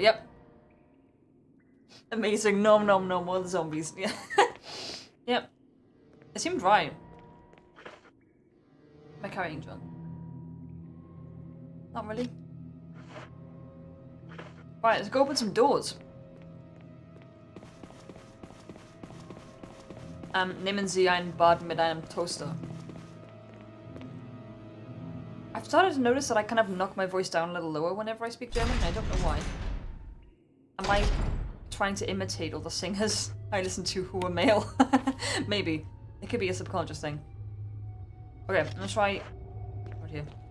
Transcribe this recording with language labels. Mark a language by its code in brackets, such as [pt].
[en] Yep. Amazing. Nom nom nom. All the zombies. Yeah. Yep. It seemed right. Am I carrying John? Not really. Right, let's go open some doors. [de] Nehmen Sie ein Bad mit einem Toaster. [en] I've started to notice that I kind of knock my voice down a little lower whenever I speak German, and I don't know why. Am I trying to imitate all the singers I listen to who are male? Maybe. It could be a subconscious thing. Okay, I'm gonna try... right here.